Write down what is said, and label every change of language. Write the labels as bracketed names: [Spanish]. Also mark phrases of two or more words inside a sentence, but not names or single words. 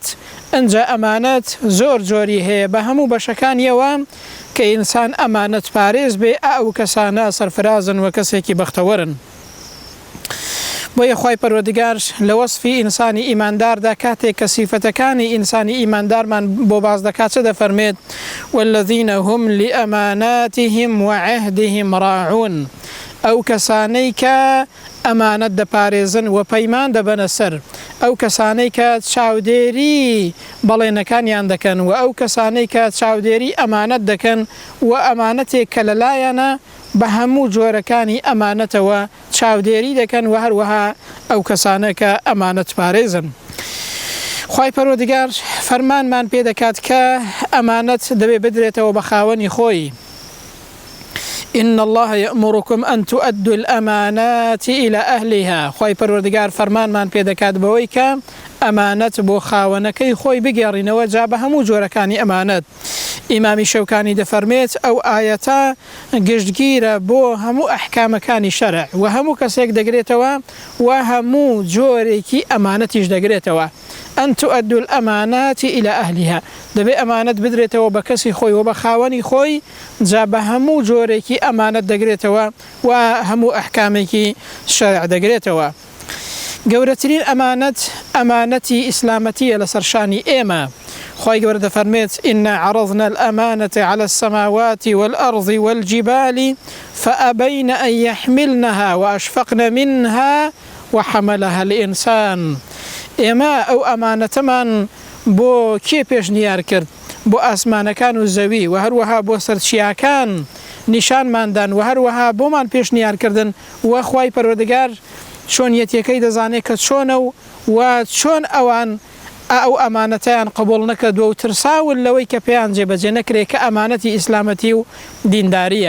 [Central Kurdish] ئەنجا ئەمانەت زۆر جۆری هەیە بە هەموو بەشەکانیەوە کە ئینسان ئەمانەت پارێز بێ، ئەو کەسانە سەرفرازن و کەسێکی بەختەوەرن. بۆیە خوای پەروەردگار لە وەصفی ئینسانی ئیمانداردا کاتێک کە سیفەتەکانی ئینسانی ئیماندارمان بۆ باز دەکات چە دەفەرمێت؟ [Arabic] والذین هم لأماناتهم وعهدهم راعون. [Central Kurdish] ئەو کەسانەی کە ئەمانەت دەپارێزن و پەیمان دەبەنە سەر، ئەو کەسانەی کە چاودێری بەڵێنەکانیان دەکەن و ئەو کەسانەی کە چاودێری ئەمانەت دەکەن و ئەمانەتێک کە لەلایەنە بە هەموو جۆرەکانی ئەمانەتەوە چاودێری دەکەن و هەروەها ئەو کەسانە کە ئەمانەت پارێزن. خوای پەروەردگار فەرمانمان پێ دەکات کە ئەمانەت دەبێ بدرێتەوە بە خاوەنی خۆی. [Arabic] إن الله يأمركم أن تؤدوا الأمانات إلى أهلها. [Central Kurdish] خوای پەروەردگار فەرمانمان پێ دەکات بەوەی کە ئەمانەت بۆ خاوەنەکەی خۆی بگێڕینەوە جا بە هەموو جۆرەکانی ئەمانەت. ئیمامی شەوکانی دەفەرمێت ئەو ئایەتە گشتگیرە بۆ هەموو ئەحکامەکانی شەرع و هەموو کەسێک دەگرێتەوە و هەموو جۆرێکی ئەمانەتیش دەگرێتەوە. [Arabic] أن تؤدوا الأمانات إلى أهلها. [Central Kurdish] دەبێ ئەمانەت بدرێتەوە بە کەسی خۆی و بە خاوەنی خۆی، جا بە هەموو جۆرێکی ئەمانەت دەگرێتەوە و هەموو ئەحکامێکی شەرع دەگرێتەوە. گەورەترین ئەمانەت ئەمانەتی ئیسلامەتیە لەسەر شانی ئێمە. خوای گەورە دەفەرمێت [Arabic] إنا عرضنا الأمانة على السماوات والأرض والجبال فأبين أن يحملنها وأشفقن منها وحملها الإنسان. [Central Kurdish] ئێمە ئەو ئەمانەتەمان بۆ کێ پێشنیار کرد؟ بۆ ئاسمانەکان و زەوی و هەروەها بۆ سەرچیاکان نیشانماندان و هەروەها بۆمان پێشنیارکردن. و خوای پەروەردگار چۆنیەتەکەی دەزانێت کە چۆنە و چۆن ئەوان ئەو ئەمانەتیان قبول نەکردووە و ترساون لەوەی کە پێیان جێبەجێ نەکرێت کە ئەمانەتی ئیسلامەتی و دینداریە.